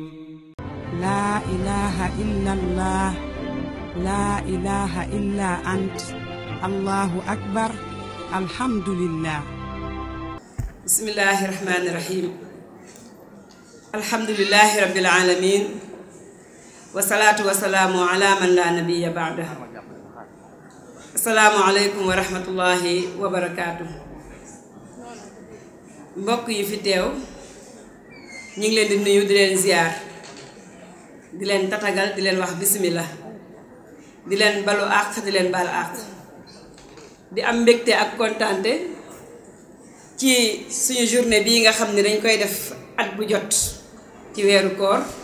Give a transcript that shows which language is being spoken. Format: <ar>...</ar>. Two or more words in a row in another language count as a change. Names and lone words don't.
<ar>لا إله إلا الله لا إله إلا أنت الله أكبر الحمد لله بسم الله الرحمن الرحيم الحمد لله رب العالمين والصلاة والسلام على من لا نبي بعده السلام عليكم ورحمة الله وبركاته</ar> <wo>mbokk yi fi teew ñu ngi leen di nuyu di leen ziar di leen tatagal di leen wax bismillah di leen balu àq di leen bal àq di am mbégte ak kontaante ci suñu journée bii nga xam ne dañ koy def at bu jot ci weeru koor</wo>